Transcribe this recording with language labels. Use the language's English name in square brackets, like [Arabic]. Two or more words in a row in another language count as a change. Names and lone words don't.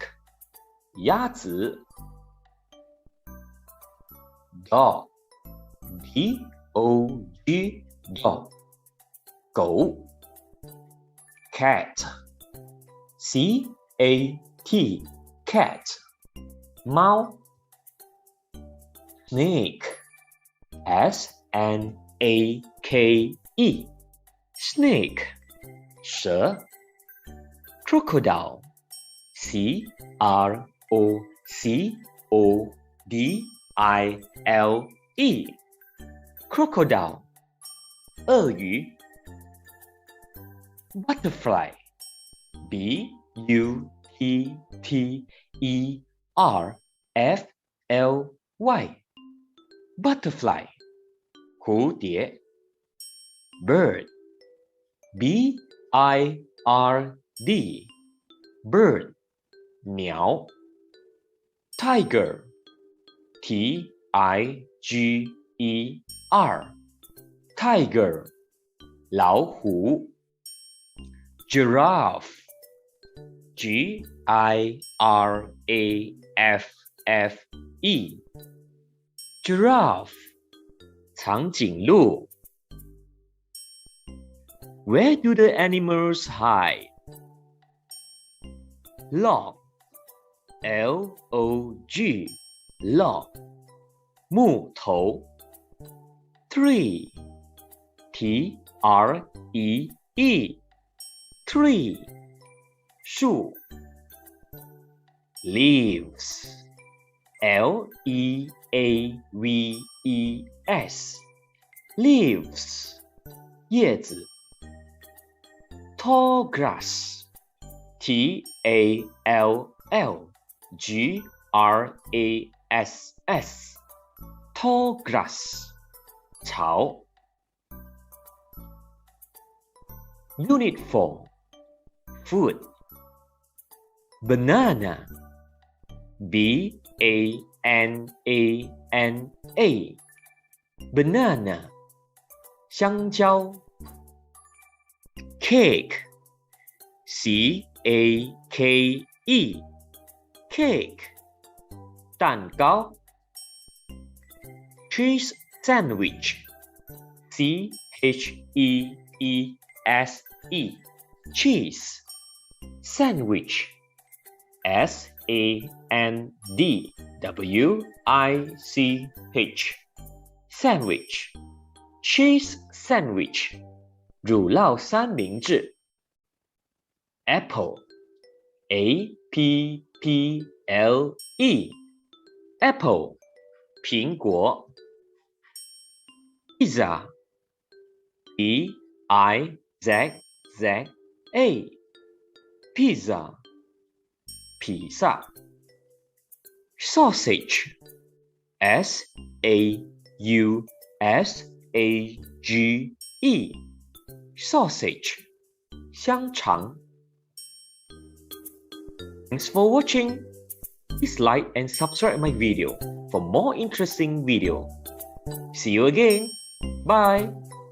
[English] 鸭子。Dog. D-O-G. Dog. 狗。Cat. C-A-T. Cat. 猫。Snake. S-N-A-K-E. Snake. 蛇。Crocodile. C-R-O-C-O-D-I-L-E. Crocodile. 鳄鱼。Butterfly. B-U-T-T-E-R-F-L-Y. Butterfly. 蝴蝶。Bird. B-I-R-D. Bird. 鸟。Tiger. T-I-G-E-R. Tiger. 老虎。Giraffe. G-I-R-A-F-F-E. Giraffe. 长颈鹿。Where do the animals hide? Log. L-O-G. Log. 木头。Tree. T-R-E-E. Tree. 树。Leaves. L-E-A-V-E-S. Leaves. 叶子。Tall grass. T-A-L-L-G-R-A-S-S. Tall grass. 草。Unit 4. Food. Banana. B-A-N-A-N-A. Banana. 香蕉。Cake. C-A-K-E. Cake. 蛋糕。Cheese sandwich. C-H-E-E-S-E. Cheese. Sandwich. S-A-N-D-W-I-C-H. Sandwich. Cheese sandwich. [Chinese] 乳酪三明治。Apple. [English] A-P-P-L-E. Apple. 苹果。Pizza. P-I-Z-Z-A. Pizza. 披萨。Sausage. S-A-U-S-A-G-E. Sausage. 香肠。Thanks for watching. Please like and subscribe my video for more interesting video. See you again. Bye.